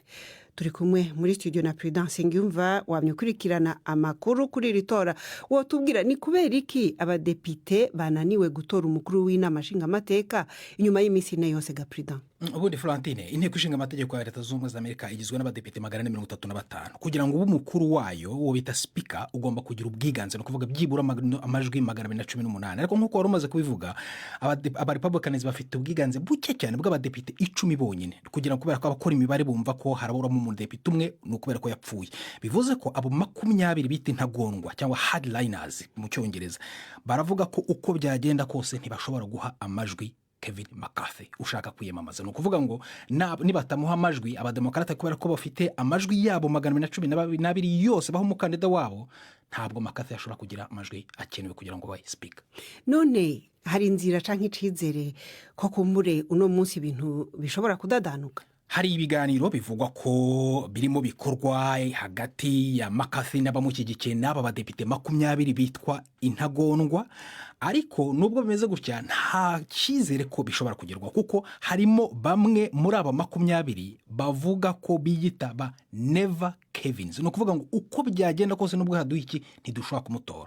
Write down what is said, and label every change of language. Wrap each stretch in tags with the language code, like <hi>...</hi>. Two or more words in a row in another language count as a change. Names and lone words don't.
<rn>Turi kumwe muri studio na Prudence Ngiyumva wamyukurikirana amakuru kuri ritora. Wotubwira ni kubera iki abadepite bananiwe gutora umukuru w'inama nshingamateka inyuma y'imisi ine yose ga Prudence?</rn> <rw>Ubundi Florentine, inteko ishinga amategeko ya Leta Zunze Ubumwe za Amerika igizwe n'abadepite 435. Kugira ngo ube umukuru wayo wo bita speaker ugomba kugira ubwiganze no kuvuga byibura amajwi 218. Ariko nkuko wari umaze kubivuga aba Republicans bafite ubwiganze buke cyane bw'abadepite 10 bonyine, kugira ngo kubera ko abakora imibare bumva ko harabura mu mudepite umwe no kubera ko yapfuye. Bivuze ko abo 20 bita intagondwa cyangwa hardliners mu cyongereza baravuga ko uko byagenda kose ntibashobora guha amajwi Kevin McCarthy ushaka kwiyamamaza. No kuvuga ngo nibatamuha amajwi abademokrate kubera ko bafite amajwi yabo 212 yose baho umukandida wabo, ntabwo McCarthy ashobora kugira amajwi akenewe kugira ngo baye speaker.</rw> <rn>None hari inzira canke icizere ko kumbure uno munsi ibintu bishobora kudadanuka?</rn> <rw>Hari ibiganiro bivugwa ko birimo bikorwa hagati ya McCarthy n'abamushyigikiye n'aba badepite 20 bitwa intagondwa, ariko nubwo bimeze gutya nta cyizere ko bishobora kugerwa kuko harimo bamwe muri aba 20 bavuga ko biyita ba</rw> <en>never Kevins.</en> <rw>No kuvuga ngo uko byagenda kose nubwo haduye iki ntidushobora kumutora.</rw>